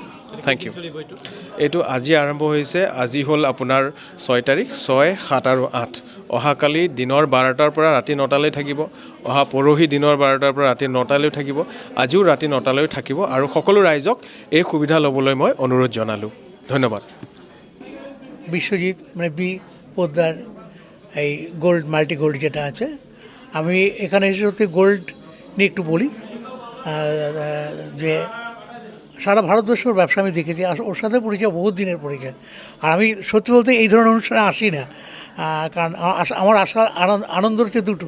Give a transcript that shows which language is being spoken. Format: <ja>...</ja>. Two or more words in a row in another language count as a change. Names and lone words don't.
<en>Thank you.</en> <as>এইটো আজি আৰম্ভ হৈছে। আজি হ'ল আপোনাৰ 6 তাৰিখ, 6, 7 আৰু 8। অহাকালি দিনৰ 12টাৰ পৰা ৰাতি 9টালৈ থাকিব। অহা পৰহি দিনৰ 12টাৰ পৰা ৰাতি 9টালৈ থাকিব। আজিও ৰাতি 9টালৈ থাকিব। আৰু সকলো ৰাইজক এই সুবিধা ল'বলৈ মই অনুৰোধ জনালোঁ। ধন্যবাদ।</as> <bn>বিশ্বজিৎ মানে বি পোদ্দার এই গোল্ড মাল্টি গোল্ড যেটা আছে, আমি এখানে এসে সত্যি গোল্ড নিয়ে একটু বলি যে সারা ভারতবর্ষের ব্যবসা আমি দেখেছি, আর ওর সাথে পরিচয় বহুত দিনের পরিচয়। আর আমি সত্যি বলতে এই ধরনের অনুষ্ঠানে আসি না, কারণ আমার আসার আনন্দ হচ্ছে দুটো।</bn>